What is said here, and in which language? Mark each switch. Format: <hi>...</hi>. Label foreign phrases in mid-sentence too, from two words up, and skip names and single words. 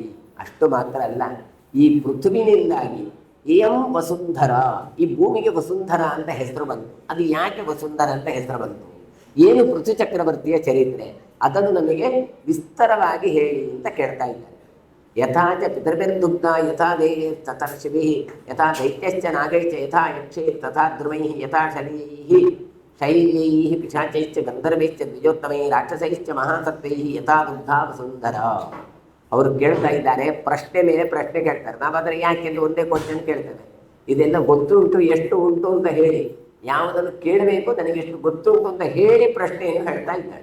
<kn>ಅಷ್ಟು ಮಾತ್ರ ಅಲ್ಲ, ಈ ಪೃಥ್ವಿನಿಂದಾಗಿ ಎಂ ವಸುಂಧರ, ಈ ಭೂಮಿಗೆ ವಸುಂಧರ ಅಂತ ಹೆಸರು ಬಂತು. ಅದು ಯಾಕೆ ವಸುಂಧರ ಅಂತ ಹೆಸರು ಬಂತು, ಏನು ಪೃಥ್ವಿ ಚಕ್ರವರ್ತಿಯ ಚರಿತ್ರೆ, ಅದನ್ನು ನಮಗೆ ವಿಸ್ತಾರವಾಗಿ ಹೇಳಿ ಅಂತ ಕೇಳ್ತಾ ಇದ್ದಾರೆ.</kn> <sa>ಯಥಾಚ ಪಿತೃಭಿರ್ದುಗ್ಧ ಯಥಾ ದೇವೇ ತಥರ್ಷಿಭಿಃ ಯಥಾ ದೈತ್ಯಶ್ಚ ನಾಗೈಶ್ಚ ಯಥಾ ಯಕ್ಷೇ ತಥಾ ಧ್ರುವೈಃ ಯಥಾ ಶನೈಃ ಶೈಲ್ಯೈ ಪಿಶಾಚೈಶ್ಚ ಗಂಧರ್ವೈಶ್ಚ ದ್ವಿಜೋತ್ತಮೈ ರಾಕ್ಷಸೈಶ್ಚ ಮಹಾಸತ್ತೈ ಯಥಾ ದುಗ್ಧ ವಸುಂಧರ.</sa> <kn>ಅವರು ಕೇಳ್ತಾ ಇದ್ದಾರೆ, ಪ್ರಶ್ನೆ ಮೇಲೆ ಪ್ರಶ್ನೆ ಕೇಳ್ತಾರೆ. ನಾವಾದರೆ ಯಾಕೆಂದ್ರೆ ಒಂದೇ ಕ್ವಶನ್ ಕೇಳ್ತೇವೆ, ಇದೆಲ್ಲ ಗೊತ್ತುಂಟು ಎಷ್ಟು ಉಂಟು ಅಂತ ಹೇಳಿ, ಯಾವುದನ್ನು ಕೇಳಬೇಕು ನನಗೆ ಎಷ್ಟು ಗೊತ್ತುಂಟು ಅಂತ ಹೇಳಿ ಪ್ರಶ್ನೆಯನ್ನು ಹೇಳ್ತಾ ಇದ್ದಾರೆ.</kn>